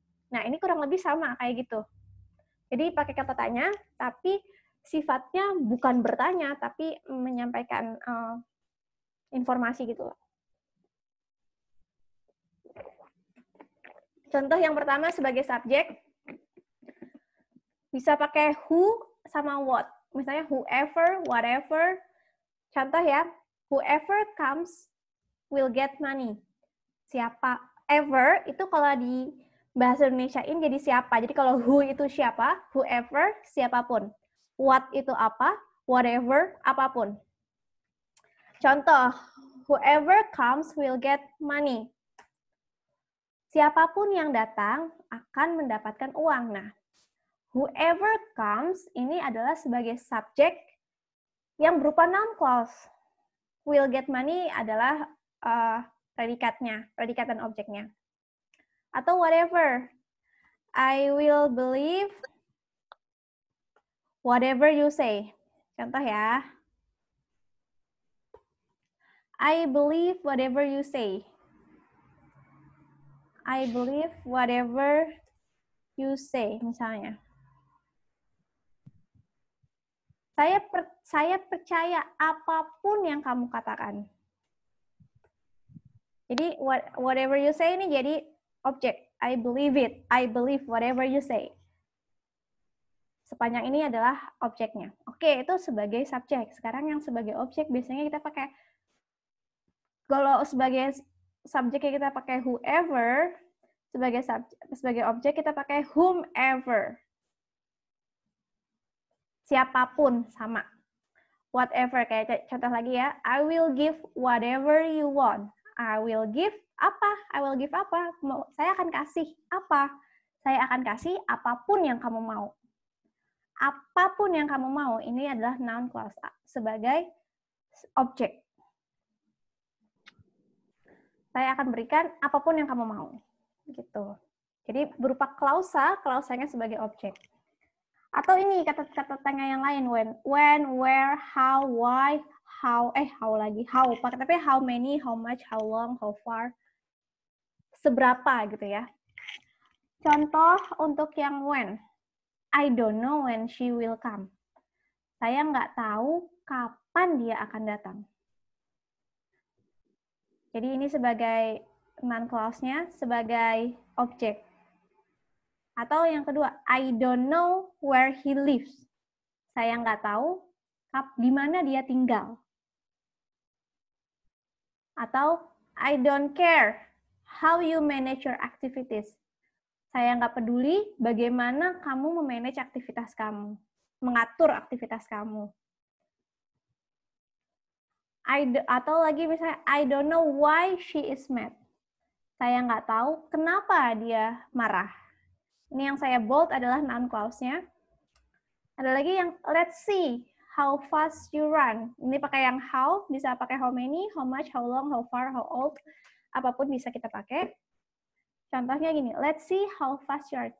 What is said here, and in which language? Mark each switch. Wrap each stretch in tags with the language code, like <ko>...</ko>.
<id>Nah, ini kurang lebih sama kayak gitu. Jadi pakai kata tanya, tapi sifatnya bukan bertanya, tapi menyampaikan informasi gitu. Contoh yang pertama sebagai subjek, bisa pakai who sama what. Misalnya whoever, whatever. Contoh ya,</id> <en>whoever comes will get money.</en> <id>Siapa ever itu kalau di bahasa Indonesiain jadi siapa. Jadi kalau who itu siapa, whoever siapapun. What itu apa, whatever apapun. Contoh,</id> <en>whoever comes will get money.</en> <id>Siapapun yang datang akan mendapatkan uang. Nah, whoever comes ini adalah sebagai subjek yang berupa noun clause. Will get money adalah predikatnya, predikat dan objeknya. Atau whatever.</id> <en>I will believe whatever you say.</en> <id>Contoh ya.</id> <en>I believe whatever you say. I believe whatever you say,</en> <id>misalnya. Saya percaya apapun yang kamu katakan. Jadi</id> <en>whatever you say</en> <id>ini jadi objek.</id> <en>I believe it. I believe whatever you say.</en> <id>Sepanjang ini adalah objeknya. Oke, itu sebagai subjek. Sekarang yang sebagai objek biasanya kita pakai, kalau sebagai subjeknya kita pakai whoever, sebagai objek kita pakai whomever. Siapapun sama. Whatever, kayak contoh lagi ya.</id> <en>I will give whatever you want. I will give</en> <id>apa?</id> <en>I will give apa?</en> <id>Saya akan kasih apa? Saya akan kasih apapun yang kamu mau. Apapun yang kamu mau, ini adalah noun clause sebagai objek. Saya akan berikan apapun yang kamu mau. Gitu. Jadi berupa klausanya sebagai objek. Atau ini kata-kata tanya yang lain, when, where, how, why, how tapi how many, how much, how long, how far, seberapa gitu ya. Contoh untuk yang</id> <en>when, I don't know when she will come.</en> <id>Saya nggak tahu kapan dia akan datang. Jadi ini sebagai noun clause-nya sebagai objek. Atau yang kedua,</id> <en>I don't know where he lives.</en> <id>Saya nggak tahu di mana dia tinggal. Atau</id> <en>I don't care how you manage your activities.</en> <id>Saya nggak peduli bagaimana kamu memanage aktivitas kamu, mengatur aktivitas kamu. Atau lagi misalnya,</id> <en>I don't know why she is mad.</en> <id>Saya nggak tahu kenapa dia marah. Ini yang saya bold adalah noun clause-nya. Ada lagi yang</id> <en>let's see how fast you run.</en> <id>Ini pakai yang</id> <en>how,</en> <id>bisa pakai</id> <en>how many, how much, how long, how far, how old.</en> <id>Apapun bisa kita pakai. Contohnya gini,</id> <en>let's see how fast you are.</en>